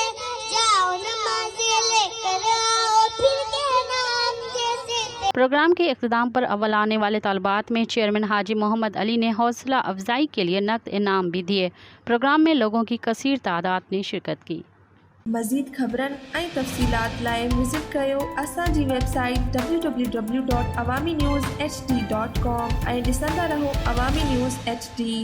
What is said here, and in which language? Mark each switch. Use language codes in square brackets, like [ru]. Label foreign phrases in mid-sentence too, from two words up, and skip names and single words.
[ur] جاؤ نمازیں لے کر آؤ پھر کہنا ہم جیسے۔ پروگرام کے اختتام پر اول آنے والے طالبات میں چیئرمین حاجی محمد علی نے حوصلہ افزائی کے لیے نقد انعام بھی دیے۔ پروگرام میں لوگوں کی کثیر تعداد نے شرکت کی۔ [sd] مزید خبرن ऐं तफ़सीलात लाइ विज़िट कयो असांजी वेबसाइट www.awamiNewsHD.com ऐं ॾिसंदा रहो अवामी न्यूज़ HD।